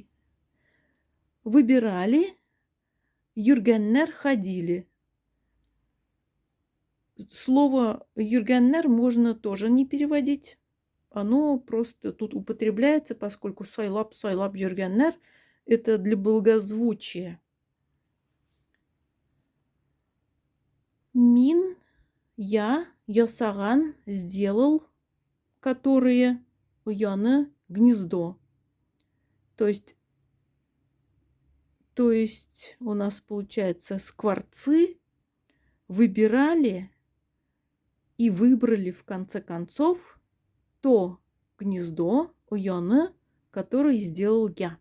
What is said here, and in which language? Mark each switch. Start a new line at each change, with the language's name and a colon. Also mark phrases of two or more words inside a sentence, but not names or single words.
Russian: Выбирали, юргеннер ходили. Слово юргеннер можно тоже не переводить. Оно просто тут употребляется, поскольку
Tatar: сойлап юргеннер
Russian: это для благозвучия.
Tatar: Мин, ясаган,
Russian: сделал, которые уяны гнездо. То есть у нас получается скворцы выбирали и выбрали в конце концов то гнездо уяны, которое сделал я.